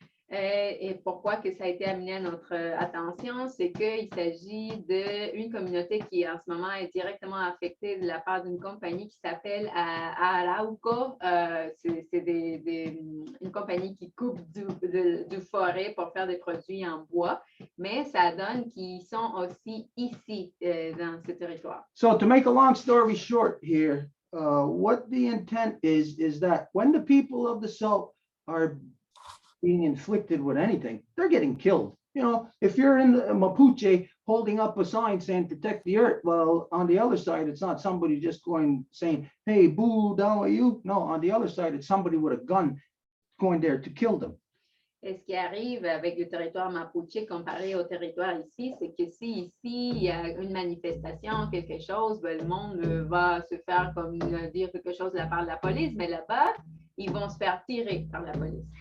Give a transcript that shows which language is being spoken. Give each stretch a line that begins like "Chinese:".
French: Et pourquoi que ça a été amené à notre attention, c'est qu'il s'agit d'une communauté qui en ce moment est directement affectée de la part d'une compagnie qui s'appelle Arauco. C'est une compagnie qui coupe du forêt pour faire des produits en bois, mais ça donne qu'ils sont aussi ici dans ce territoire.
English: So to make a long story short here, what the intent is that when the people of the South are being inflicted with anything, they're getting killed. You know, if you're in the Mapuche holding up a sign saying protect the earth, well, on the other side, it's not somebody just going saying, hey, boo, down with you. No, on the other side, it's somebody with a gun going there to kill them.
French: Et ce qui arrive avec le territoire Mapuche comparé au territoire ici, c'est que si ici il y a une manifestation, quelque chose, ben, le monde va se faire comme dire quelque chose de la part de la police, mais là-bas, ils vont se faire tirer par la police.